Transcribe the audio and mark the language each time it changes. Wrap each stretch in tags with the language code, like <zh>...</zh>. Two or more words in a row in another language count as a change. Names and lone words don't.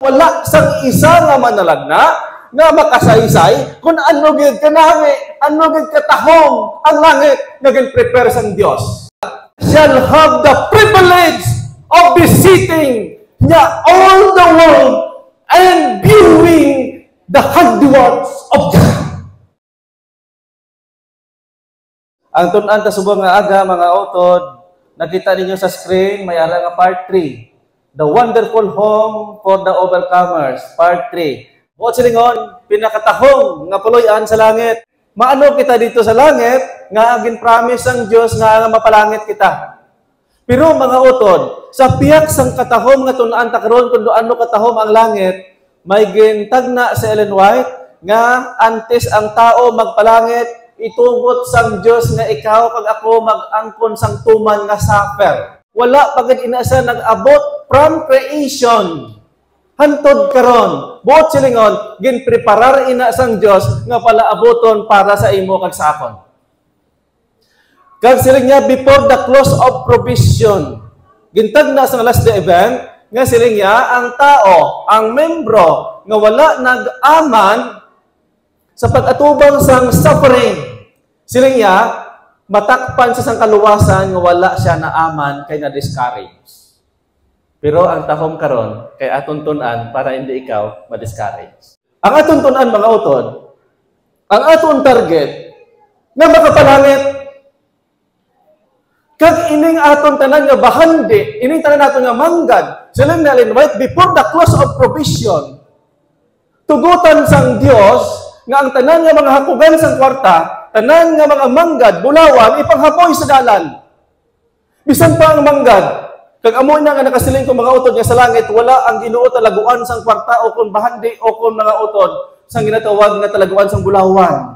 <hil>Wala sang isa nga manalagna nga makasaysay kung ano gid kanami, ano gid katahong ang langit nga gin-prepare sang Dios.</hil> <en>Shall have the privilege of visiting niya all the world and viewing the handiworks of God.</en> <hil>Ang tun-an ta subong nga aga mga utod, nakita ninyo sa screen may ara nga part 3.</hil> <en>The Wonderful Home for the Overcomers, part 3.</en> <hil>Buot silingon, pinakatahong nga puloy-an sa langit. Maano kita dito sa langit, nga agin promise ang Diyos nga mapalangit kita. Pero mga utod, sa piyak sang katahom nga tun-an ta karon kun ano katahom ang langit, may gintagna sa Ellen White nga antes ang tao magpalangit, itugot sang Diyos nga ikaw kag ako mag-angkon sang tuman nga suffer. Wala pagid inasa nag-abot</hil> <en>from creation.</en> <hil>Hantod karon, buot silingon, ginpreparar ina sang Dios nga palaaboton para sa imo kag sa akon. Kag siling niya</hil> <en>before the close of provision.</en> <hil>Gintagna sa</hil> <en>last day event</en> <hil>nga siling niya ang tao, ang membro nga wala nag-aman sa pag-atubang sang suffering. Siling niya matakpan sa sang kaluwasan nga wala siya naaman kay na-discourage. Pero ang tahom karon kay aton tun-an para hindi ikaw ma-discourage. Ang aton tun-an mga utod, ang aton target nga makapalangit. Kag ining aton tanan nga bahandi, ining tanan naton nga manggad, silang na Ellen White</hil> <en>before the close of provision.</en> <hil>Tugutan sang Dios nga ang tanan nga mga hakugan sang kwarta, tanan nga mga manggad, bulawan, ipanghapoy sa dalan. Bisan pa ang manggad, kag amo na nga nakasiling ko mga utod nga sa langit, wala ang Ginoo talaguan sang kwarta o kun bahandi o kun mga utod sang ginatawag nga talaguan sang bulawan.</hil>